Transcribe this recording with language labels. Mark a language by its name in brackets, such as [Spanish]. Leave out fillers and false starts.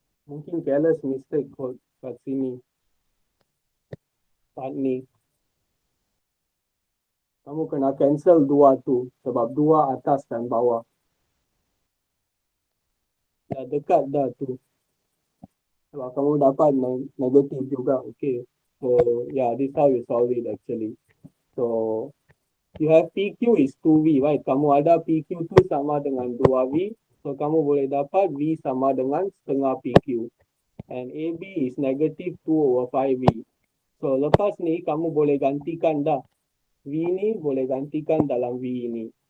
[Malay] Mungkin careless mistake kat sini. Part ni. Kamu kena cancel dua tu. Sebab dua atas dan bawah. Dah dekat dah tu. Sebab kamu dapat negatif juga. Okay. [English] So, yeah, this how you solve it actually. So, you have PQ is 2V, right? [Malay] Kamu ada PQ tu sama dengan 2V. So, kamu boleh dapat V sama dengan setengah PQ. [English] And AB is negative 2 over 5V. [Malay] So, lepas ni kamu boleh gantikan dah. V ni boleh gantikan dalam V ini.